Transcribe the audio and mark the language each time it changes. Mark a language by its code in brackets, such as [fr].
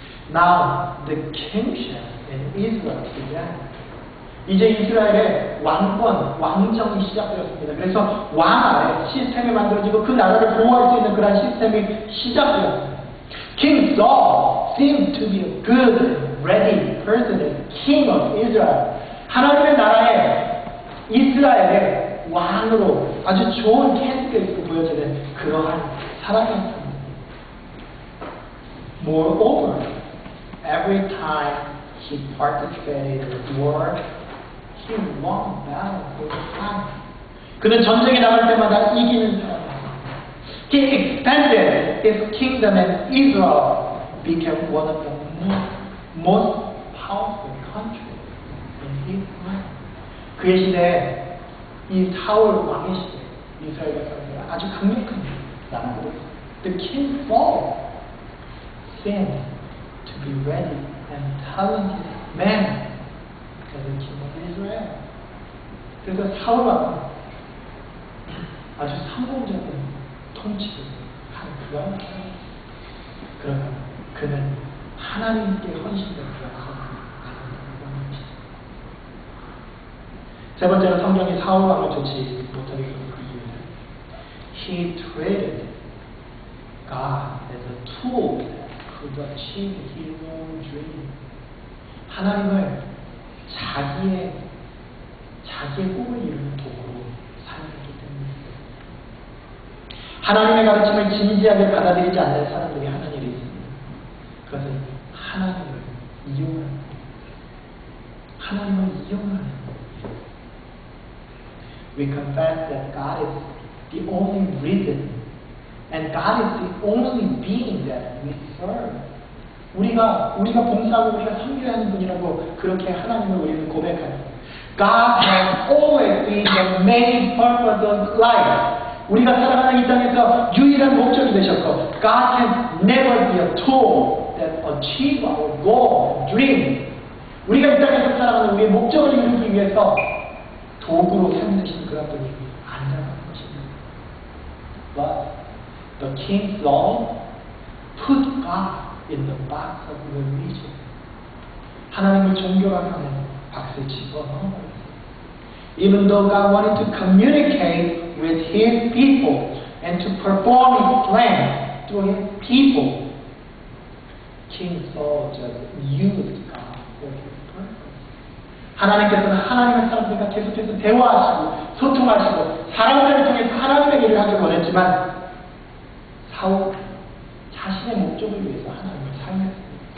[en] Now the kingship in Israel began. [ko] 이제 이스라엘의 왕권, 왕정이 시작되었습니다. 그래서 왕 아래 시스템이 만들어지고 그 나라를 보호할 수 있는 그런 시스템이 시작되었습니다. [en] King Saul seemed to be a good, ready person as king of Israel. [ko] 하나님의 나라에 이스라엘의 왕으로 아주 좋은 캔디데이트로 보여지는 그러한 사람이었습니다. [en] Moreover, every time he participated in war, he won battle for the time. [ko] 그는 전쟁에 나갈 때마다 이기는 사람이었습니다. [en] He expanded his kingdom and Israel became one of the most powerful countries in his time. [ko] 그의 시대에 이 사울 왕의 시대, 이스라엘 백성들이 아주 강력한 나라로 [en] The king Saul seemed to be ready and talented man as the king of Israel. [ko] 그래서 사울 왕은 아주 성공적인 통치를 한 그런 사람이었습니다. 그러나 그는 하나님께 헌신된 그런 사람이 아니었다는 것입니다. 세 번째로 성경이 사울 왕을 좋지 못하게 하는 그 이유는 [en] He treated God as a tool that could achieve his own dream. [ko] 하나님을 자기의 꿈을 이루는 도구로 사용했기 때문입니다. 하나님의 가르침을 진지하게 받아들이지 않는 사람들이 하는 일이 있습니다. 그것은 하나님을 이용하는 겁니다. 하나님을 이용하는 겁니다. [en] We confess that God is the only reason and God is the only being that we serve. [ko] 우리가 봉사하고 우리가 섬겨야 하는 분이라고 그렇게 하나님을 우리는 고백합니다. [en] God has always been the main purpose of life. [ko] 우리가 살아가는 이 땅에서 유일한 목적이 되셨고 [en] God can never be a tool that achieve our goal, dream. [ko] 우리가 이 땅에서 살아가는 우리의 목적을 이루기 위해서 도구로 사용되시는 그런 분이 아니라는 것입니다. [en] But the King Saul put God in the box of religion. [ko] 하나님을 종교라고 하는 박스에 집어넣어버렸어요. [en] Even though God wanted to communicate with His people and to perform His plan through His people, King Saul just used God for His purpose. [ko] 하나님께서는 하나님의 사람들과 계속해서 대화하시고 소통하시고 사람들을 통해서 하나님의 일을 하길 원했지만 사울 자신의 목적을 위해서 하나님을 사용했습니다.